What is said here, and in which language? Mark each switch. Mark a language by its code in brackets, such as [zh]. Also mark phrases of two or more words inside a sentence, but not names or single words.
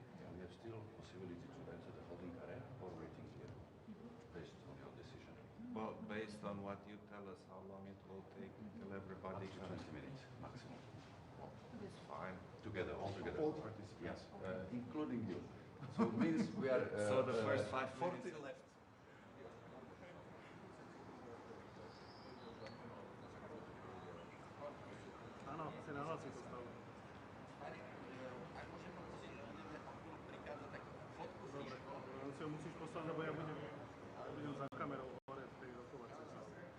[en] And we have still possibility to enter the holding area or waiting here, based on your decision. Well, based on what you tell us, how long it will take until everybody Up to 20 minutes maximum. It's fine. Together, all together. All participants. Yes, including you. So it means we are. So the first 5 minutes left. [sk] Áno, asi nahlási to stavu. Dobre, len si ho musíš poslať, lebo ja budem za kamerou hore v tej rokovacej sále.